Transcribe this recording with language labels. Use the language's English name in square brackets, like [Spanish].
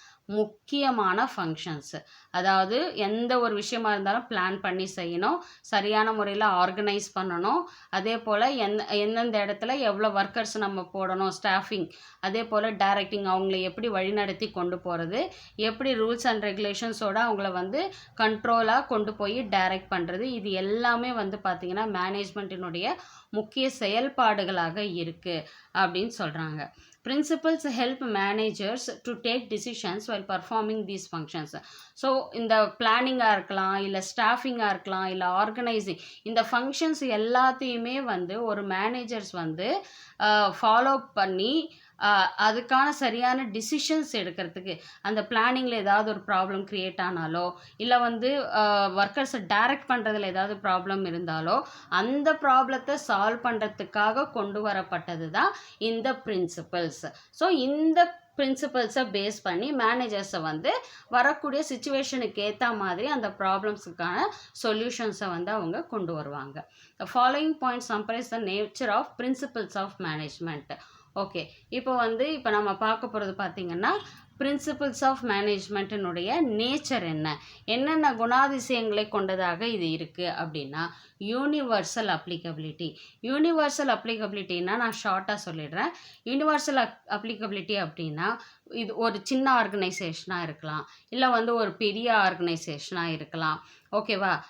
[Tamil] முக்கியமான ஃபங்க்ஷன்ஸு. அதாவது எந்த ஒரு விஷயமா இருந்தாலும் பிளான் பண்ணி செய்யணும், சரியான முறையில் ஆர்கனைஸ் பண்ணணும், அதே போல் எந்தெந்த இடத்துல எவ்வளோ ஒர்க்கர்ஸ் நம்ம போடணும், ஸ்டாஃபிங், அதே போல் டைரக்டிங், அவங்கள எப்படி வழிநடத்தி கொண்டு போகிறது, எப்படி ரூல்ஸ் அண்ட் ரெகுலேஷன்ஸோடு அவங்கள வந்து கண்ட்ரோலாக கொண்டு போய் டைரக்ட் பண்ணுறது, இது எல்லாமே வந்து பார்த்திங்கன்னா மேனேஜ்மெண்ட்டினுடைய முக்கிய செயல்பாடுகளாக இருக்குது அப்படின்னு சொல்கிறாங்க. [English] Principles help managers to take decisions while performing these functions. [Tamil] So இந்த பிளானிங்காக இருக்கலாம், இல்லை ஸ்டாஃபிங்காக இருக்கலாம், இல்லை ஆர்கனைசிங், இந்த ஃபங்க்ஷன்ஸ் எல்லாத்தையுமே வந்து ஒரு மேனேஜர்ஸ் வந்து ஃபாலோ பண்ணி அதுக்கான சரியான டிசிஷன்ஸ் எடுக்கிறதுக்கு, அந்த பிளானிங்கில் ஏதாவது ஒரு ப்ராப்ளம் க்ரியேட் ஆனாலோ, இல்லை வந்து ஒர்க்கர்ஸை டைரக்ட் பண்ணுறதுல ஏதாவது ப்ராப்ளம் இருந்தாலோ அந்த ப்ராப்ளத்தை சால்வ் பண்ணுறதுக்காக கொண்டு வரப்பட்டது தான் இந்த பிரின்சிபல்ஸ். ஸோ இந்த பிரின்சிபல்ஸை பேஸ் பண்ணி மேனேஜர்ஸை வந்து வரக்கூடிய சுச்சுவேஷனுக்கு ஏற்ற மாதிரி அந்த ப்ராப்ளம்ஸுக்கான சொல்யூஷன்ஸை வந்து அவங்க கொண்டு வருவாங்க. [English] The following points summarize the nature of principles of management. [Tamil] Okay, இப்போ நம்ம பார்க்க போகிறது பார்த்திங்கன்னா பிரின்சிபல்ஸ் ஆஃப் மேனேஜ்மெண்ட்டினுடைய நேச்சர் என்னென்ன குணாதிசயங்களை கொண்டதாக இது இருக்குது அப்படின்னா, யூனிவர்சல் அப்ளிகபிலிட்டி. யூனிவர்சல் அப்ளிகபிலிட்டின்னா நான் ஷார்ட்டாக சொல்லிடுறேன். யூனிவர்சல் அப்ளிகபிலிட்டி அப்படின்னா இது ஒரு சின்ன ஆர்கனைசேஷனாக இருக்கலாம், இல்லை வந்து ஒரு பெரிய ஆர்கனைசேஷனாக இருக்கலாம். ஓகேவா?